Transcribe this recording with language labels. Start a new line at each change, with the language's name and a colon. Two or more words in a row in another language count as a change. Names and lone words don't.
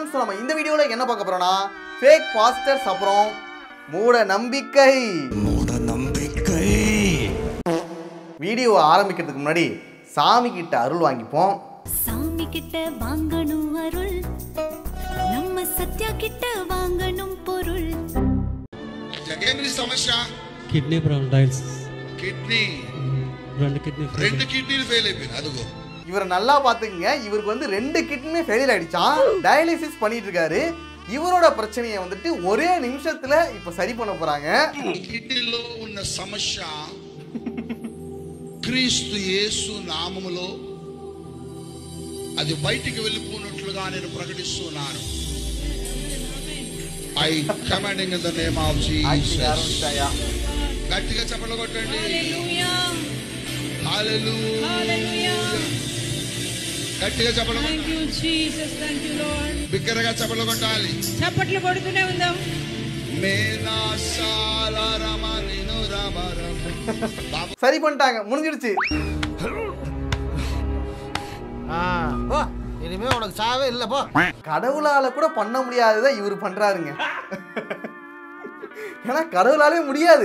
Tamil: நம்ம இந்த வீடியோல என்ன பார்க்க போறோம்னா
English: fake pastors
Tamil: அப்புறம் மூட நம்பிக்கை. வீடியோ ஆரம்பிக்கிறதுக்கு முன்னாடி சாமி கிட்ட அருள் வாங்கிப்போம். சாமி கிட்ட வாங்கணும் அருள், நம்ம சத்யா கிட்ட வாங்கணும் பொருள்.
Telugu: ఏంటి సమస్య?
English: kidney problem dialysis.
Telugu: కిడ్నీ రెండు కిడ్నీలు ఫెయిల్ అయిపోయింది. అదుగో
Tamil: இவரை நல்லா பாத்துக்கங்க. இவருக்கு வந்து 2 கிட்னியுமே ஃபெயிலியர் ஆயிடுச்சான். டயாலிசிஸ் பண்ணிட்டு இருக்காரு. இவரோட பிரச்சனையை வந்துட்டு ஒரே நிமிஷத்துல இப்ப சரி பண்ண போறாங்க.
Telugu: కిడ్నీలో ఉన్న సమస్య క్రీస్తు యేసు నామములో అది బయటికి వెళ్ళిపోయినట్లుగా నేను ప్రకటిస్తున్నాను.
English: I commanding in the name of Jesus.
Telugu: గట్టిగా చప్పట్లు కొట్టండి. హల్లెలూయా. గట్టిగా చప్పట్లు కొట్టండి.
English: Thank you Jesus, thank you Lord.
Telugu: బిగ్గరగా చప్పట్లు కొట్టాలి. చప్పట్లు కొడుతూనే ఉందాం.
Tamil: சரி பண்ணிட்டாங்க, முடிஞ்சிடுச்சு. இனிமே உனக்கு சாவே இல்ல போ. கடவுளால கூட பண்ண முடியாததை இவர் பண்றாருங்க. ஏன்னா கடவுளாலே முடியாது.